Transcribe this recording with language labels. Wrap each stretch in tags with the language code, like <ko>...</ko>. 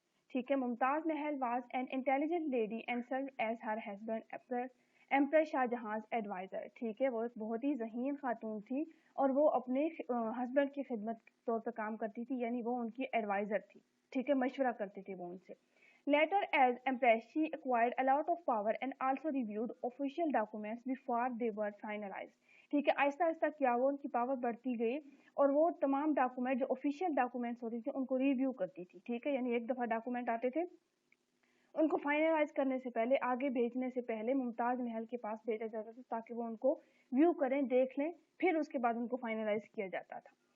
<en>ٹھیک ہے، Mumtaz Mahal was an intelligent lady and served as her husband emperor Shah Jahan advisor.</en> <ur>ٹھیک ہے، وہ ایک بہت ہی ذہین خاتون تھی اور وہ اپنے ہسبینڈ کی خدمت طور پر کام کرتی تھی، یعنی وہ ان کی ایڈوائزر تھی. ٹھیک ہے، مشورہ کرتی تھی وہ ان سے.</ur> <en>Later as empress she acquired a lot of power and also reviewed official documents before they were finalized.</en> <ur>ٹھیک ہے، آہستہ آہستہ کیا وہ ان کی پاور بڑھتی گئی اور وہ تمام ڈاکومنٹ جو آفیشیل ڈاکومنٹس ہوتی تھی ان کو ریویو کرتی تھی. ٹھیک ہے، یعنی ایک دفعہ ڈاکومنٹ آتے تھے، ان کو فائنلائز کرنے سے پہلے، آگے بھیجنے سے پہلے ممتاز محل کے پاس بھیجا جاتا تھا تاکہ وہ ان کو ویو کریں، دیکھ لیں، پھر اس کے بعد ان کو فائنلائز کیا جاتا تھا.</ur>